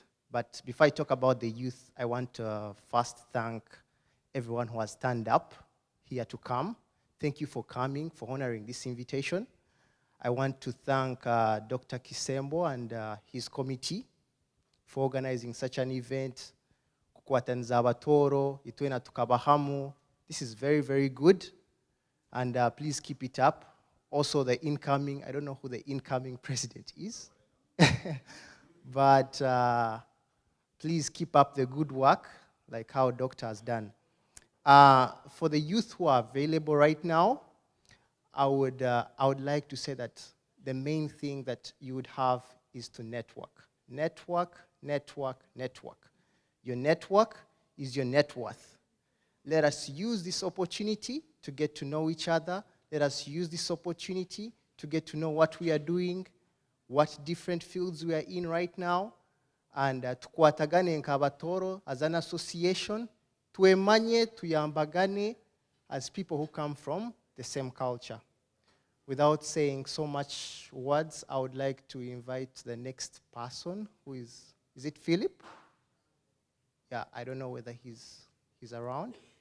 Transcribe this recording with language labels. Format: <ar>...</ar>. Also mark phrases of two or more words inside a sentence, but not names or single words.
<en>But before I talk about the youth, I want to first thank everyone who has turned up here to come. Thank you for coming, for honoring this invitation. I want to thank Dr. Kisembo and his committee for organizing such an event.</en> <ttj>Kukwataniza abatoro, itwena tukabahamu,</ttj> <en>This is very, very good. And please keep it up. Also, the incoming, I don't know who the incoming president is. But please keep up the good work, like how Doctor has done. For the youth who are available right now, I would like to say that the main thing that you would have is to network. Network, network, network. Your network is your net worth. Let us use this opportunity to get to know each other. Let us use this opportunity to get to know what we are doing, what different fields we are in right now, and</en> <ttj>tukwatagane nk'Abatoro</ttj> <en>as an association,</en> <ttj>tuemanye, tuyambagane</ttj> <en>as people who come from the same culture. Without saying so much words, I would like to invite the next person, who is it Philip? Yeah, I don't know whether he's around.</en>